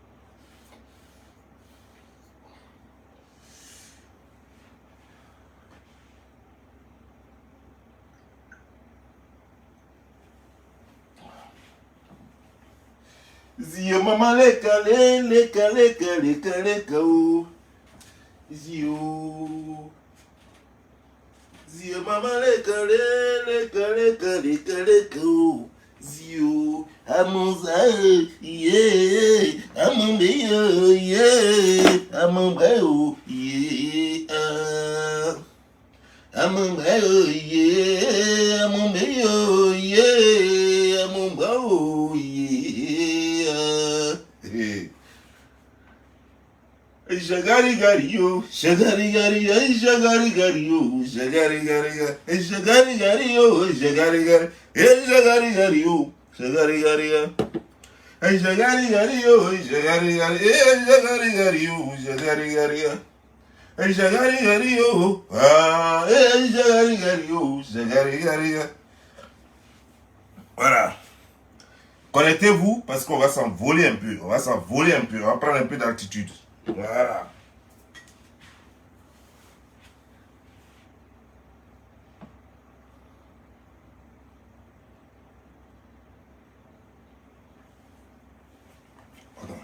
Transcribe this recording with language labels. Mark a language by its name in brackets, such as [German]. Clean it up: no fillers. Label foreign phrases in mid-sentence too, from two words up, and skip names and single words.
[Lingala] Zio mama leka o. Zio. Zio mama leka o. Zio. Amonza yeah. Amombeyo yeah. Amombeyo yeah. Amombeyo yeah. Amombeyo yeah. Amombeyo yeah. Shagari gari yo, shagari gari yo, shagari gari yo, shagari gari yo, shagari gari yo, shagari gari, shagari gari yo, shagari gari yo, shagari gari yo, shagari gari, shagari gari yo, shagari gari yo, shagari gari yo, shagari gari yo, shagari gari yo. [French] Voilà. Connectez-vous parce qu'on va s'envoler un peu. On va s'envoler un peu. On va prendre un peu d'altitude. Voilà. Attends.